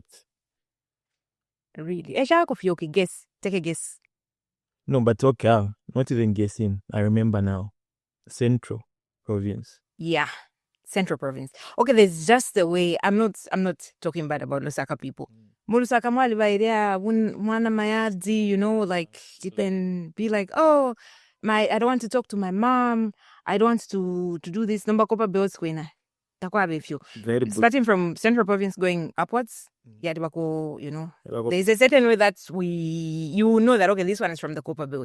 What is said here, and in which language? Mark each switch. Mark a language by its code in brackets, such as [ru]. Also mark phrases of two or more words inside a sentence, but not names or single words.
[en] Really? Guess. Take a guess. No, but okay, not even guessing. I remember now. Central Province. Yeah, Central Province. Okay, there's just the way. I'm not talking bad about Lusaka people. [bem] Lusaka mwali ba idea mwana mayadi, [en] like you can be like, oh, I don't want to talk to my mom. I don't want to do this. Number Copper Belt kwena. Starting from Central Province going upwards, you know, there's a certain way that you know that, okay, this one is from the Copper Belt.